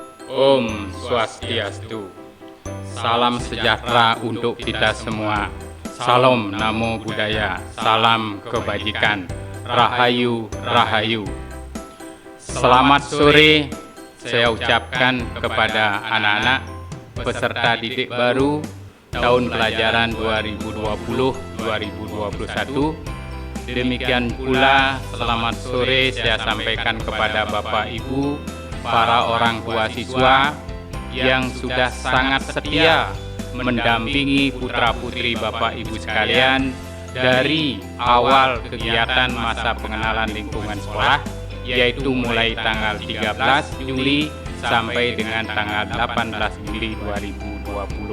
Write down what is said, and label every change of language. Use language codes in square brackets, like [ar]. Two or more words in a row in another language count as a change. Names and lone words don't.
[ban] Om Swastiastu. [id] Salam sejahtera untuk kita semua. Salam [pi] Namo Buddhaya. [id] Salam kebajikan. [jv] Rahayu, Rahayu. [id] Selamat sore saya ucapkan kepada anak-anak peserta didik baru tahun pelajaran 2020-2021. Demikian pula selamat sore saya sampaikan kepada Bapak Ibu, para orang tua siswa yang sudah sangat setia mendampingi putra-putri Bapak Ibu sekalian dari awal kegiatan masa pengenalan lingkungan sekolah, yaitu mulai tanggal 13 Juli sampai dengan tanggal 18 Juli 2020.